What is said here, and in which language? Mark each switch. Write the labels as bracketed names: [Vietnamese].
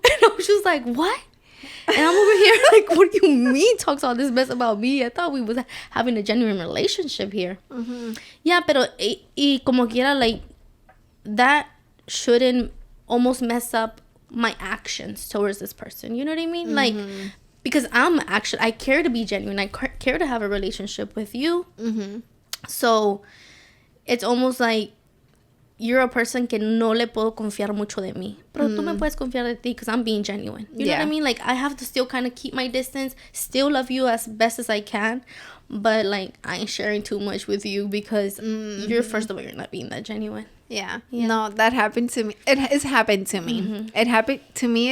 [English] And I was just like, what? And I'm over here like, what do you mean talks all this mess about me? I thought we was having a genuine relationship here. Yeah, [Spanish] pero y como quiera, [English] like, that shouldn't almost mess up my actions towards this person. You know what I mean? Like, because I care to be genuine. I care to have a relationship with you. Mm-hmm. So it's almost like you're a person [Spanish] que no le puedo confiar mucho de mí. Pero tú me puedes confiar de ti [English] because I'm being genuine. You know what I mean? Like, I have to still kind of keep my distance, still love you as best as I can. But, like, I ain't sharing too much with you because you're, first of all, you're not being that genuine. Yeah. No, that happened to me. It has happened to me. Mm-hmm. It happened to me.